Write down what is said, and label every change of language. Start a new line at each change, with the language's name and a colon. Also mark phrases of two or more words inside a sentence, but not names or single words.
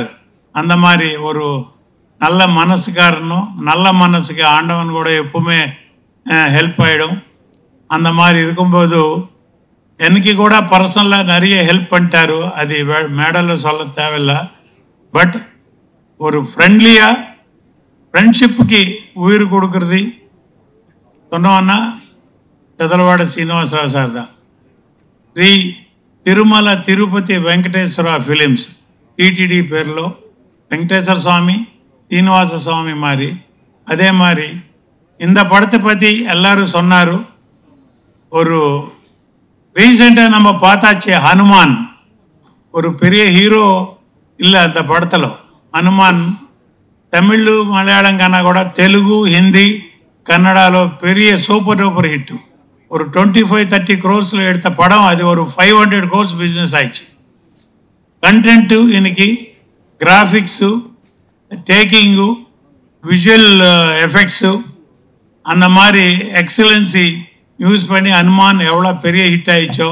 Tamil: அந்த மாதிரி ஒரு நல்ல மனசுக்காரனும், நல்ல மனசுக்கு ஆண்டவன் கூட எப்பவுமே ஹெல்ப் ஆகிடும். அந்த மாதிரி இருக்கும்போது எனக்கு கூட பர்சனலாக நிறைய ஹெல்ப் பண்ணிட்டாரு. அது மேடலில் சொல்ல தேவையில்லை. பட் ஒரு ஃப்ரெண்ட்லியாக ஃப்ரெண்ட்ஷிப்புக்கு உயிர் கொடுக்கறது சொன்னோன்னா చదలవాడ శ్రీనివాసరావు సార్ దా.
Telugu: శ్రీ తిరుమల తిరుపతి వెంకటేశ్వర ఫిలిమ్స్ టీటీడీ పేరులో వెంకటేశ్వర స్వామి, శ్రీనివాస స్వామి மாதிரி.
Tamil: அதே மாதிரி இந்த படத்தை பற்றி எல்லாரும் சொன்னார். ஒரு ரீசெண்டாக நம்ம பார்த்தாச்சு ஹனுமான், ஒரு பெரிய ஹீரோ இல்லை அந்த படத்தில்.
Telugu: హనుమాన్ తమిళ్, మలయాళం కన్నా కూడా తెలుగు, హిందీ, కన్నడలో
Tamil: பெரிய சூப்பர் டூப்பர் ஹிட்டு. ஒரு 25-30 crores எடுத்த படம் அது ஒரு 500 crores பிஸ்னஸ் ஆயிடுச்சு. கண்டென்ட்டு இன்னைக்கு கிராஃபிக்ஸு, டேக்கிங்கு,
English: visual effects
Tamil: அந்த மாதிரி எக்ஸலன்சி யூஸ் பண்ணி ஹனுமான் எவ்வளோ பெரிய ஹிட் ஆயிடுச்சோ.